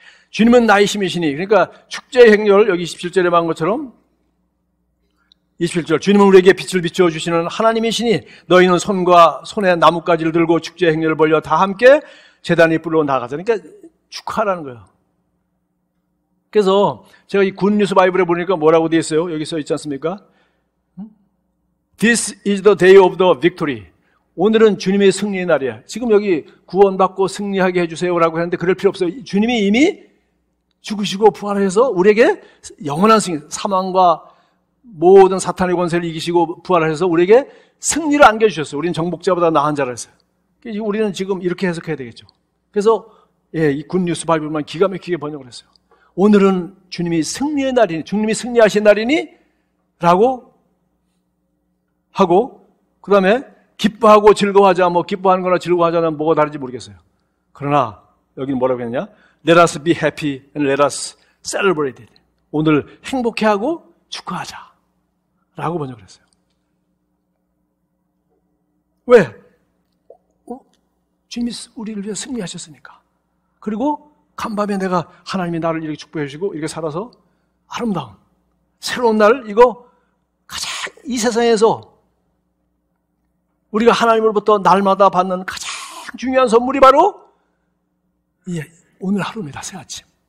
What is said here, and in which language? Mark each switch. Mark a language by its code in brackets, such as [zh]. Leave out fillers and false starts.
[ko] 주님은 나의 힘이시니, 그러니까 축제의 행렬 여기 27절에 말한 것처럼 27절 주님은 우리에게 빛을 비추어 주시는 하나님이시니 너희는 손에 나뭇가지를 들고 축제의 행렬을 벌려 다 함께 제단 뿔로 나가자. 그러니까 축하라는 거예요. 그래서 제가 이 굿뉴스 바이블에 보니까 뭐라고 되어 있어요? 여기 써 있지 않습니까? [en] This is the day of the victory. [ko] 오늘은 주님의 승리의 날이야. 지금 여기 구원받고 승리하게 해주세요라고 했는데 그럴 필요 없어요. 주님이 이미 죽으시고 부활해서 우리에게 영원한 승리, 사망과 모든 사탄의 권세를 이기시고 부활하셔서 우리에게 승리를 안겨주셨어요. 우리는 정복자보다 나은 자라 했어요. 우리는 지금 이렇게 해석해야 되겠죠. 그래서 이 굿뉴스 바이블만 기가 막히게 번역을 했어요. 오늘은 주님이 승리의 날이니, 주님이 승리하신 날이니 라고 하고, 그 다음에 기뻐하고 즐거워하자, 기뻐하는 거나 즐거워하자는 뭐가 다른지 모르겠어요. 그러나 여기는 뭐라고 했냐? [en] Let us be happy and let us celebrate it. [ko] 오늘 행복해하고 축하하자 라고 번역을 했어요. 왜? 주님이 우리를 위해 승리하셨으니까. 그리고 간밤에 내가 하나님이 나를 이렇게 축복해 주시고 이렇게 살아서 아름다운 새로운 날, 이거 가장 이 세상에서 우리가 하나님으로부터 날마다 받는 가장 중요한 선물이 바로 오늘 하루입니다. 새 아침.